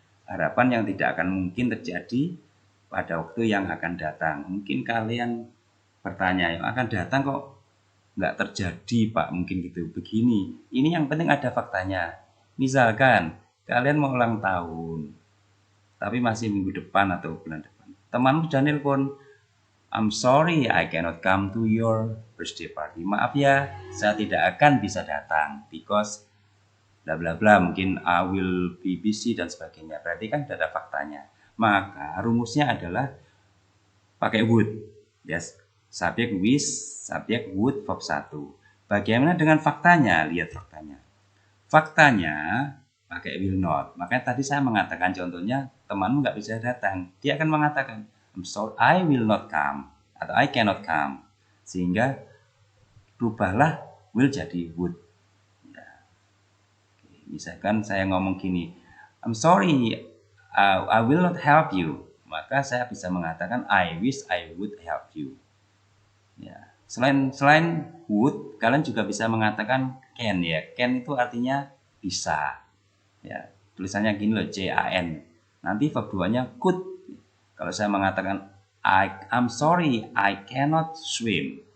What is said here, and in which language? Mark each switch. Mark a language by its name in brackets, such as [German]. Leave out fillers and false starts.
[Indonesian] Harapan yang tidak akan mungkin terjadi pada waktu yang akan datang. Mungkin kalian bertanya, yang akan datang kok nggak terjadi Pak, mungkin gitu. Begini, ini yang penting ada faktanya. Misalkan kalian mau ulang tahun, tapi masih minggu depan atau bulan depan. Teman sudah nelpon, [English] I'm sorry, I cannot come to your birthday party. [Indonesian] Maaf ya, saya tidak akan bisa datang [English] because bla bla bla. [Indonesian] Mungkin [English] I will be busy [Indonesian] dan sebagainya. Berarti kan tidak ada faktanya. Maka rumusnya adalah pakai would. [English] Yes. [Indonesian] Subjek wish, subjek would, verb 1. Bagaimana dengan faktanya? Lihat faktanya. Faktanya pakai will not. Makanya tadi saya mengatakan contohnya temanmu nggak bisa datang. Dia akan mengatakan, [English] I'm sorry, I will not come atau I cannot come. [Indonesian] Sehingga rubahlah will jadi would. Ya. Misalkan saya ngomong gini, [English] I'm sorry, I will not help you. [Indonesian] Maka saya bisa mengatakan [English] I wish I would help you. [Indonesian] Ya. Selain would, kalian juga bisa mengatakan can ya. Can itu artinya bisa. Ya, tulisannya gini loh, C-A-N. [English] Nanti verb 2-nya could. [Indonesian] Kalau saya mengatakan [English] I'm sorry, I cannot swim.